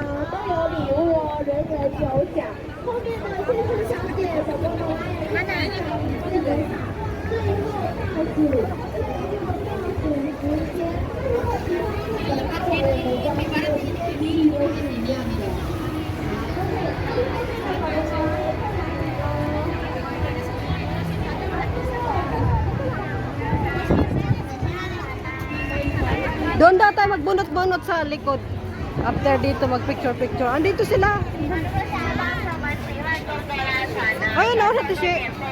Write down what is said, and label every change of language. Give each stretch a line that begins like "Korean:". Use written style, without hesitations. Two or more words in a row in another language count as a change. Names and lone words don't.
Chinese: 都有礼物哦，人人有奖。后面的先生小姐，宝宝们，看哪一个？最后倒数，最后倒数时间。如果喜欢我们的各位，我们的礼物都是一样的。
Filipino: Doon daw tayo magbunot-bunot sa likod. After dito mag-picture-picture. Andito sila. Ayun na, sa tisi.